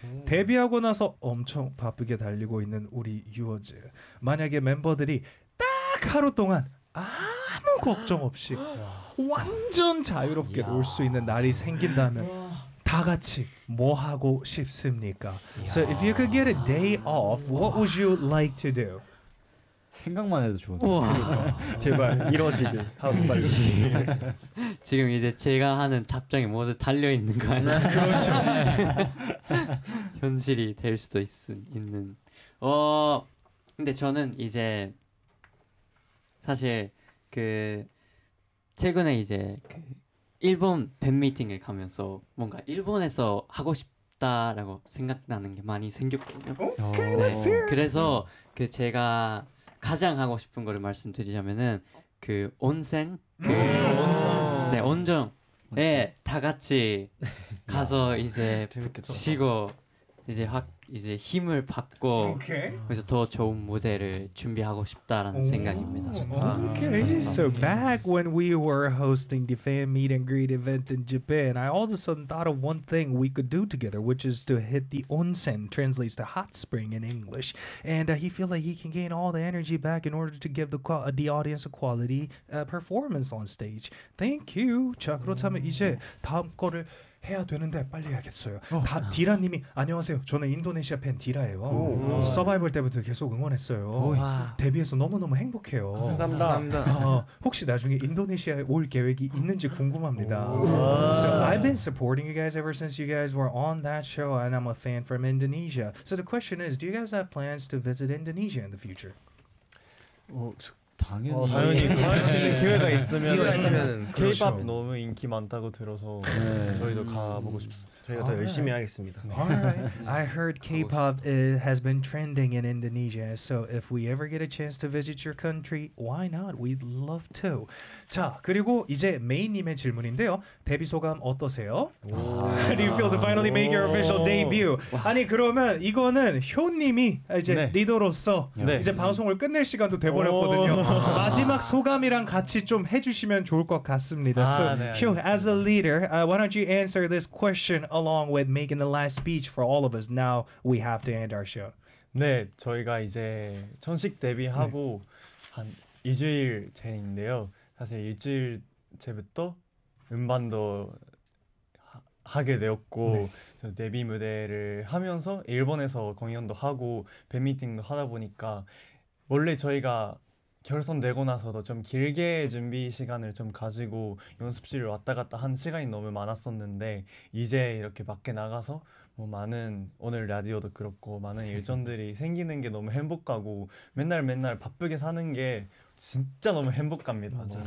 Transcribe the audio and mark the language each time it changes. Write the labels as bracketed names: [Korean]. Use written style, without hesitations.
[Korean] 데뷔하고 나서 엄청 바쁘게 달리고 있는 우리 유어즈. 만약에 멤버들이 딱 하루 동안 아무 걱정 없이 완전 자유롭게 놀 수 있는 날이 생긴다면 다 같이 뭐 하고 싶습니까? [English] So if you could get a day off, what would you like to do? [Korean] 생각만 해도 좋은데 제발 이러시길 하루 빨리 지금 이제 제가 하는 답장이 모두 달려있는 거 아니야? 그렇죠 현실이 될 수도 있는 근데 저는 이제 사실 그 최근에 이제 그 일본 팬미팅을 가면서 뭔가 일본에서 하고 싶다라고 생각나는 게 많이 생겼거든요 [English] 오케이 네. Let's hear it. [Korean] 그래서 그 제가 가장 하고 싶은 거를 말씀드리자면은 그 온센 그 네, 온정에 다 같이 가서 이제 재밌겠죠? 붙이고 이제 확 이제 힘을 받고 [English] okay. [Korean] 그래서 더 좋은 무대를 준비하고 싶다라는 생각입니다. 좋다. [English] Okay. Okay. So back when we were hosting the fan meet and greet event in Japan, I all of a sudden thought of one thing we could do together, which is to hit the onsen, translates to hot spring in English. And he feels like he can gain all the energy back in order to give the audience a quality performance on stage. Thank you. [Korean] 자, 그렇다면 이제 다음 거를 해야 되는데 빨리 해야겠어요. 다 디라님이 안녕하세요. 저는 인도네시아 팬 디라예요. 서바이벌 때부터 계속 응원했어요. 데뷔해서 너무너무 행복해요. 감사합니다. 감사합니다. 혹시 나중에 인도네시아에 올 계획이 있는지 궁금합니다. [English] So I've been supporting you guys ever since you guys were on that show and I'm a fan from Indonesia. So the question is, do you guys have plans to visit Indonesia in the future? [Korean] 당연히 당연히 갈 수 있는 기회가 있으면 기회가 있으면 K-POP 그렇죠. 너무 인기 많다고 들어서 저희도 가보고 싶습니다. 저희가 더 열심히 하겠습니다. [English] I heard K-POP has been trending in Indonesia. So if we ever get a chance to visit your country, why not? We'd love to. [Korean] 자, 그리고 이제 메인님의 질문인데요. 데뷔 소감 어떠세요? [English] How do you feel to finally make your official debut? [Korean] 아니 그러면 이거는 효님이 이제 네. 리더로서 네. 이제 방송을 끝낼 시간도 돼버렸거든요. 마지막 소감이랑 같이 좀 해주시면 좋을 것 같습니다. [English] 아, so, 네, Hyo, as a leader, why don't you answer this question along with making the last speech for all of us? Now we have to end our show. [Korean] 네, 저희가 이제 천식 데뷔하고 네. 한 2주일 전인데요. 사실 일주일 전부터 음반도 하게 되었고 네. 데뷔 무대를 하면서 일본에서 공연도 하고 팬미팅도 하다 보니까 원래 저희가 결선되고 나서도 좀 길게 준비 시간을 좀 가지고 연습실을 왔다 갔다 한 시간이 너무 많았었는데 이제 이렇게 밖에 나가서 뭐 많은 오늘 라디오도 그렇고 많은 일정들이 생기는 게 너무 행복하고 맨날 맨날 바쁘게 사는 게 진짜 너무 행복합니다.